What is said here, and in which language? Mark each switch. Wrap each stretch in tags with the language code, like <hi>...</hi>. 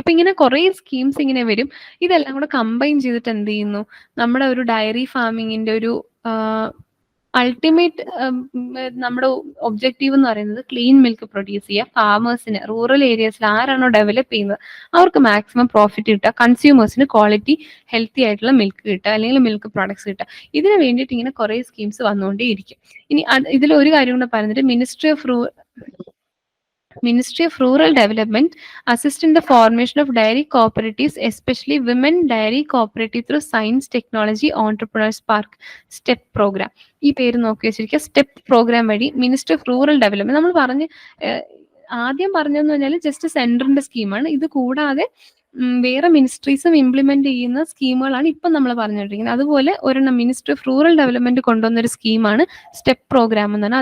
<ml>അപ്പൊ ഇങ്ങനെ കുറെ സ്കീംസ് ഇങ്ങനെ വരും. ഇതെല്ലാം കൂടെ കമ്പൈൻ ചെയ്തിട്ട് എന്ത് ചെയ്യുന്നു, നമ്മുടെ ഒരു ഡയറി ഫാമിങ്ങിന്റെ ഒരു അൾട്ടിമേറ്റ് നമ്മുടെ ഒബ്ജക്റ്റീവ് എന്ന് പറയുന്നത് ക്ലീൻ മിൽക്ക് പ്രൊഡ്യൂസ് ചെയ്യുക, ഫാമേഴ്സിന് റൂറൽ ഏരിയസിൽ ആരാണോ ഡെവലപ്പ് ചെയ്യുന്നത് അവർക്ക് മാക്സിമം പ്രോഫിറ്റ് കിട്ടുക, കൺസ്യൂമേഴ്സിന് ക്വാളിറ്റി ഹെൽത്തി ആയിട്ടുള്ള മിൽക്ക് കിട്ടുക അല്ലെങ്കിൽ മിൽക്ക് പ്രോഡക്ട്സ് കിട്ടുക. ഇതിന് വേണ്ടിയിട്ട് ഇങ്ങനെ കുറെ സ്കീംസ് വന്നുകൊണ്ടേയിരിക്കും. ഇനി ഇതിൽ ഒരു കാര്യം കൂടെ പറഞ്ഞിട്ട്</ml> <en>Ministry of Rural Development assist in the formation of dairy cooperatives, especially women dairy cooperative through Science Technology Entrepreneurs Park STEP program.</en> <ml>ഈ പേര് നോക്കി വെച്ചിരിക്കുക. സ്റ്റെപ്പ് പ്രോഗ്രാം വഴി മിനിസ്ട്രി ഓഫ് റൂറൽ ഡെവലപ്മെന്റ് നമ്മൾ പറഞ്ഞ് ആദ്യം പറഞ്ഞതെന്ന് പറഞ്ഞാൽ ജസ്റ്റ് സെൻട്രലിന്റെ സ്കീമാണ്. ഇത് കൂടാതെ വേറെ മിനിസ്ട്രീസും ഇംപ്ലിമെന്റ് ചെയ്യുന്ന സ്കീമുകളാണ് ഇപ്പം നമ്മൾ പറഞ്ഞുകൊണ്ടിരിക്കുന്നത്. അതുപോലെ ഒരെണ്ണം മിനിസ്ട്രി ഓഫ് റൂറൽ ഡെവലപ്മെന്റ് കൊണ്ടുവന്ന ഒരു സ്കീമാണ് സ്റ്റെപ്പ് പ്രോഗ്രാം എന്ന് പറഞ്ഞാൽ.</ml>